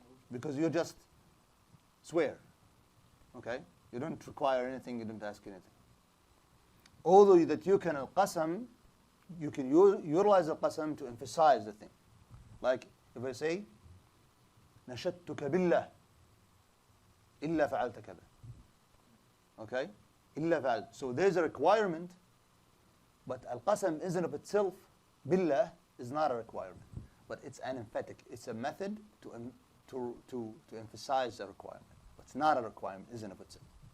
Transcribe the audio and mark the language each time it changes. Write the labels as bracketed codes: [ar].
[en] Because you just swear, okay? You don't require anything, you don't ask anything. Although that you can al-qasam, you can utilize al-qasam to emphasize the thing. Like if I say, [ar] نشدتك بالله إلا فعلت كذا. Okay? إلا فعلت. [en] So there's a requirement, but al-qasam isn't of itself, billah is not a requirement. But it's an emphatic, it's a method to emphasize the requirement. But it's not a requirement, isn't of itself.